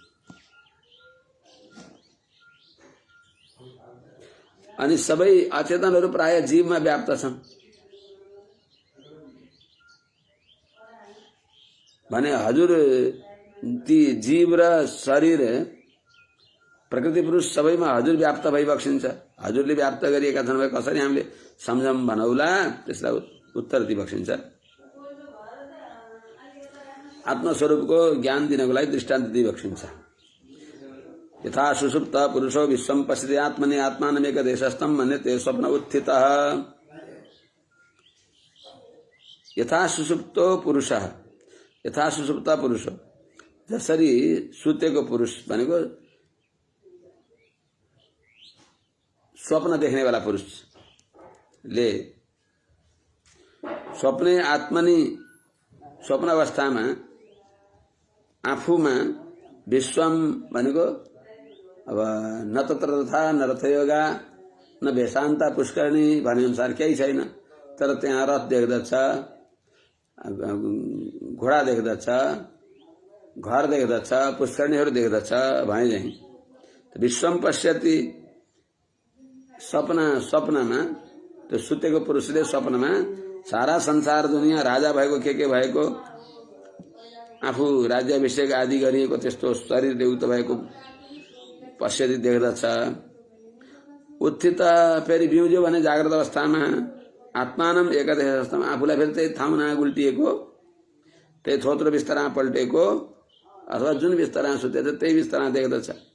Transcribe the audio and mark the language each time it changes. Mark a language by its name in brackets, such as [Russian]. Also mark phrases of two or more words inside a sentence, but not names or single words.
[Nepali] अनि सबै अचेतनहरू प्राय जीवमा व्याप्त छन् भने हजुर ती जीव र शरीर प्रकृति पुरुष सबैमा हजुर व्याप्त भइबक्सिन्छ। हजुरले व्याप्त गरिएका छन् भने कसरी हामीले सम्झम भनौला, त्यसलाई उत्तर दिइबक्सिन्छ। आत्मस्वरूपको ज्ञान दिनको लागि दृष्टान्त दिइबक्सिन्छ। [Sanskrit] यथा सुषुप्त पुरुषो विश्वम पश्यति आत्मनि आत्मानमेक देशस्थम मन्यते स्वप्न उत्थितः। यथा सुषुप्तो पुरुषः, यथा सुषुप्त पुरुष [Nepali] जसरी सुतेको पुरुष भनेको स्वप्न देख्नेवाला पुरुषले [Sanskrit] स्वप्ने आत्मनि [Nepali] स्वप्न अवस्थामा आफूमा विश्वम भनेको अब [Sanskrit] न तत्र तथा न रथयोगा न भेषान्ता पुष्करणी [Nepali] भने अनुसार केही छैन, तर त्यहाँ रथ देख्दछ, घोडा देख्दछ, घर देख्दछ, पुष्करणीहरू देख्दछ भने चाहिँ [Sanskrit] विश्वम पश्यति [Nepali] स्वप्नमा त्यो सुतेको पुरुषले स्वप्नमा सारा संसार दुनियाँ राजा भएको के भएको आफू राज्याभिषेक आदि गरिएको त्यस्तो शरीरले युक्त भएको पश्यति देख्दछ। उत्थित फेरि बिउज्यो भने जाग्रत अवस्थामा आत्मानम एकादश अवस्थामा आफूलाई फेरि त्यही ठाउँमा गुल्टिएको, त्यही थोत्रो बिस्तरमा पल्टेको अथवा जुन बिस्तरमा सुतेछ त्यही बिस्तरमा देख्दछ।